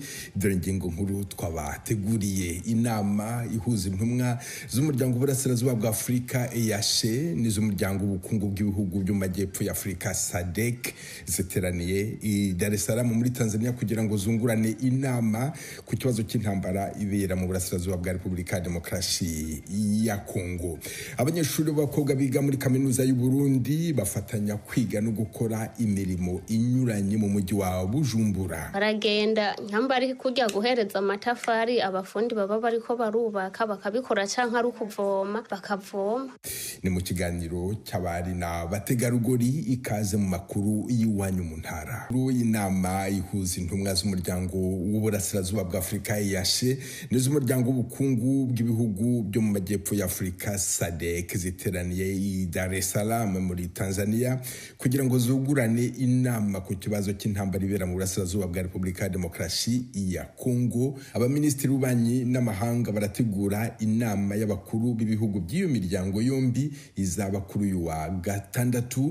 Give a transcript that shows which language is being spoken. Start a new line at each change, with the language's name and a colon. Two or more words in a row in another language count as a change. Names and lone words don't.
Kinyarwanda: Dore ingingo nkuru twabateguriye: inama ihuza intumwa z'umuryango w'Uburasirazuba bwa Afurika EAC n'iz'umuryango w'ubukungu bw'ibihugu byo mu majyepfo ya Afurika SADC ziteraniye i Dar es Salaam muri Tanzania kugira ngo zungurane inama ku kibazo cy'intambara ibera mu Burasirazuba bwa Repubulika ya Demokarasi ya Kongo. Abanyeshuri b'abakobwa biga muri kaminuza y'u Burundi bafatanya kwiga no gukora imirimo inyuranye mu mujyi wa Bujumbura.
Rundi: Baragenda nyambari kujya guhereza amatafari abafundi baba bariko barubaka bakabikora canke ari kuvoma bakavoma.
Kinyarwanda: Ni mu kiganiro cy'abari na bategarugori, ikaze mu makuru y'Iwanyu mu Ntara. Inama ihuza intumwa z'umuryango w'Uburasirazuba bwa Afurika EAC n'iz'umuryango w'ubukungu bw'ibihugu byo mu majyepfo ya Afurika SADC ziteraniye i Dar es Salaam muri Tanzania kugira ngo zugurane inama ku kibazo cy'intambara ibera mu Burasirazuba bwa Repubulika ya Demokarasi ya Kongo. Abaminisitiri b'ububanyi n'amahanga barategura inama y'abakuru b'ibihugu by'iyo miryango yombi izaba kuri uyu wa gatandatu.